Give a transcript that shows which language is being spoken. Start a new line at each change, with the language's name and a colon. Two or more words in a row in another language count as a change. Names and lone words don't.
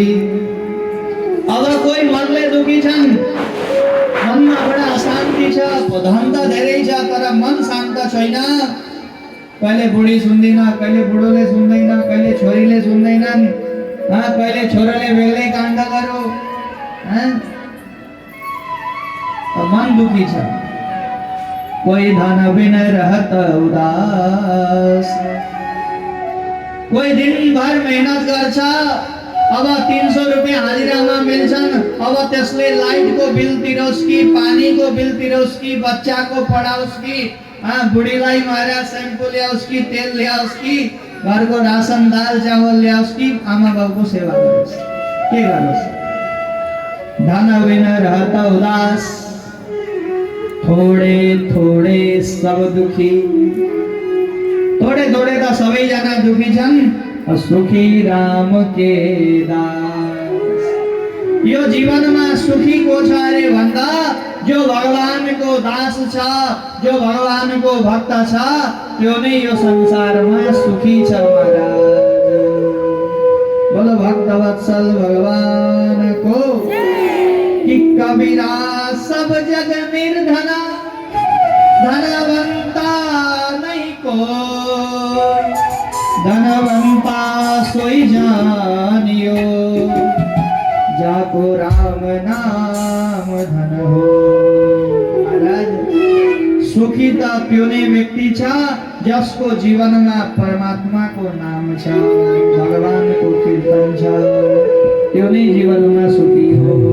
Nepali: अब कोही मनले दुखी छन्, मनमा बडा अशान्ति छ, धन त धेरै छ तर मन शान्त छैन। कहिले बुढी सुन्दैन, कहिले बुढोले सुन्दैन, कहिले छोरीले सुन्दैनन्, कहिले छोराले बेग्लै काण्ड गर्यो, मन दुखी छ।
Hindi: कोही धन बिन रहत उदास,
Nepali: कोही दिनभर मेहनत गर्छ, अब 300 रुपियाँ हाजिरामा मिल्छन्, अब त्यसले लाइटको बिल तिरोस् कि, पानीको बिल तिरोस् कि, बच्चाको पढाओस् कि, बुढीलाई महाराज सेम्पू ल्याओस् कि, तेल ल्याओस् कि, घरको रासन दाल चावल ल्याओस् कि, आमा बाउको सेवा गरोस्, के गरोस्?
Hindi: धन बिन रहत उदास, थोड़े थोड़े सब दुखी। थोड़े थोड़े
Nepali: त सबैजना दुखी छन्,
Hindi: सुखी राम के दास।
Nepali: यो जीवनमा सुखी को छ अरे भन्दा जो भगवानको दास छ, जो भगवानको भक्त छ, त्यो नै यो संसारमा सुखी छ महाराज।
Hindi: बोलो
Nepali: भक्तवत्सल भगवानको कि
Hindi: कबीरा सब जग निर्धना, धनवंता नहीं कोई, धनवंता सोई जानियो, जाको राम नाम धन हो।
Nepali: महाराज सुखी त त्यो नै व्यक्ति छ जसको जीवनमा परमात्माको नाम छ, भगवानको कीर्तन छ, त्यो नै जीवनमा सुखी हो।